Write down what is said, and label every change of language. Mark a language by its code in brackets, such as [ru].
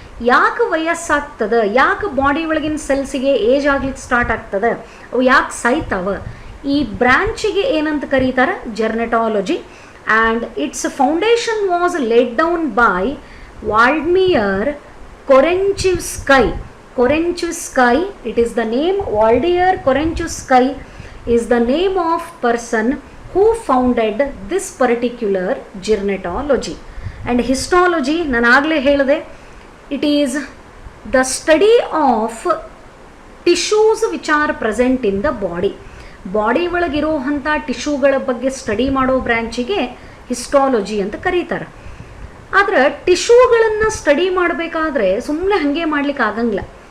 [kn] ಯಾಕೆ ವಯಸ್ಸಾಗ್ತದೆ, ಯಾಕೆ ಬಾಡಿ ಒಳಗಿನ ಸೆಲ್ಸಿಗೆ ಏಜ್ ಆಗ್ಲಿಕ್ಕೆ ಸ್ಟಾರ್ಟ್ ಆಗ್ತದೆ, ಅವು ಯಾಕೆ ಸಾಯ್ತಾವ, ಈ ಬ್ರ್ಯಾಂಚಿಗೆ ಏನಂತ ಕರೀತಾರೆ, ಜೆರ್ನೆಟಾಲಜಿ. [en] And its foundation was laid down by Vladimir Korenchevsky. Korenchevsky, it is the name, Vladimir Korenchevsky is the name of person who founded this particular gerontology. And histology, [kn] ನಾನು ಆಗಲೇ ಹೇಳಿದೆ, [en] it is the study of tissues which are present in the body [kn] ಒಳಗಿರುವಂಥ ಟಿಶ್ಯೂಗಳ ಬಗ್ಗೆ study ಮಾಡೋ ಬ್ರ್ಯಾಂಚಿಗೆ histology ಅಂತ ಕರೀತಾರೆ. ಆದರೆ ಟಿಶ್ಯೂಗಳನ್ನು study ಮಾಡಬೇಕಾದ್ರೆ ಸುಮ್ಮನೆ ಹಾಗೆ ಮಾಡ್ಲಿಕ್ಕೆ ಆಗಂಗಿಲ್ಲ.